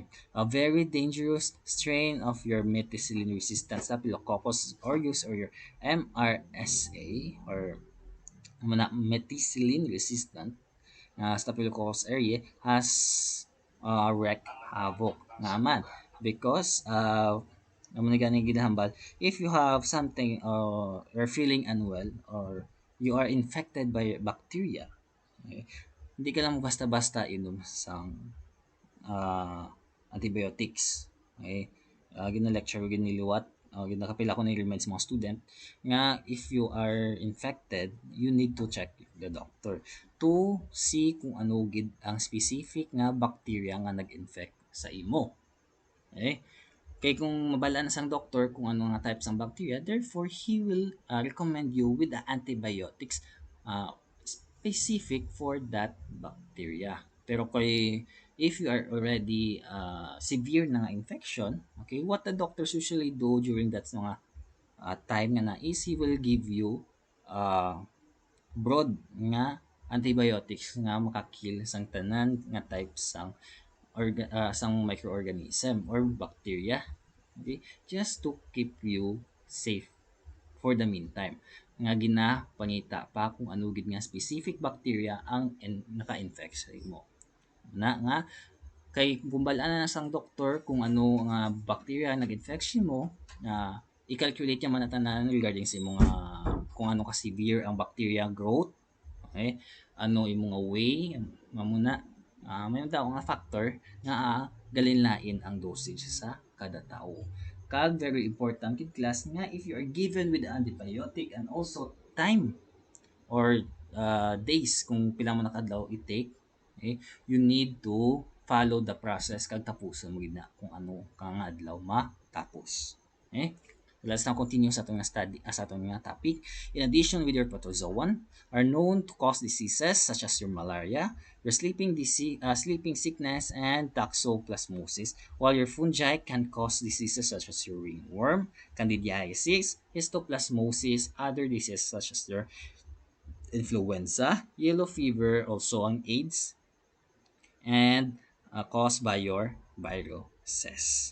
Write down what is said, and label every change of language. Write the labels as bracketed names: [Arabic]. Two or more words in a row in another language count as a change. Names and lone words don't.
[English] A very dangerous strain of your methicillin-resistant Staphylococcus aureus or your MRSA or methicillin-resistant Staphylococcus aureus has wreak havoc naman because [Hiligaynon] naman na ganing ginahambal [English] if you have something you're feeling unwell or you are infected by bacteria, okay, [Hiligaynon] hindi ka lang basta-basta inom sang [English] antibiotics. Okay? [Hiligaynon] Gina-lecture ko giniliwat ginakapila ko ni-remind sa mga student nga [English] if you are infected, you need to check the doctor to see [Hiligaynon] kung ano gid ang specific nga bacteria nga nag-infect sa imo. Okay? Kay kung mabala na sang doktor kung ano nga type sang bacteria, [English] therefore he will recommend you with the antibiotics specific for that bacteria. [Hiligaynon] Pero kay [English] if you are already severe na nga infection, okay, what the doctors usually do during that [Hiligaynon] mga time nga na [English] is he will give you [Hiligaynon] uh, broad nga antibiotics nga makakill sang tanan nga type sang sang microorganism or bacteria, okay, [English] just to keep you safe for the meantime [Hiligaynon] nga ginapangita pa kung ano gid nga specific bacteria ang naka-infect sa imo na nga kay gumbalaan na sang doktor kung ano nga bacteria nag-infection mo na i-calculate niya man na tanan regarding sa imong kung ano ka severe ang bacteria growth, okay, ano imong way mamuna may daw nga factor nga galinlain ang dosage sa kada tao. Kag [English] very important [Hiligaynon] kid class nga [English] if you are given with antibiotic and also time or days [Hiligaynon] kung pila mo nakadlaw i-take, okay, [English] you need to follow the process [Hiligaynon] kag tapuson mo gid na kung ano ka nga adlaw matapos. Okay? [English] Let's now continue [Hiligaynon] sa atong study sa atong nga topic. [English] In addition with your protozoan are known to cause diseases such as your malaria, your sleeping sickness, and toxoplasmosis, while your fungi can cause diseases such as your ringworm, candidiasis, histoplasmosis, other diseases such as your influenza, yellow fever, also ang AIDS, and caused by your viruses.